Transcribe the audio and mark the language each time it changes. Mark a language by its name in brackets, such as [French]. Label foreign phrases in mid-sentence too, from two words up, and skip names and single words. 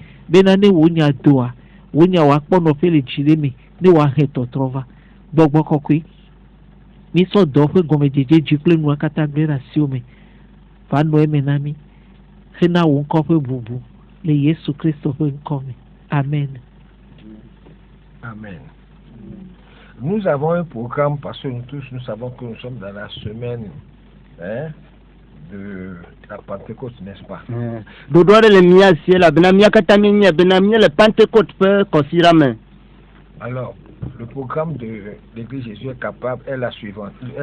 [Ewe] Bena ne wo nya doa, wo nya woakpɔ nɔƒe le dzi ɖe me, ne woahe tɔtrɔ va. Gbɔgbɔ kɔkɔe, mísɔ dɔ ƒe gɔmedzedze dzi kple nua katã gble ɖe asiwo me. Va nɔ eme na mí, hena wo ŋkɔ ƒe bubu le Yesu Kristo ƒe ŋkɔ me. Amen. Amen. [French] Nous avons un programme parce que nous tous nous savons que nous sommes dans la semaine de la Pentecôte, n'est-ce pas? Alors, le programme de l'Église Jésus est capable est le suivant.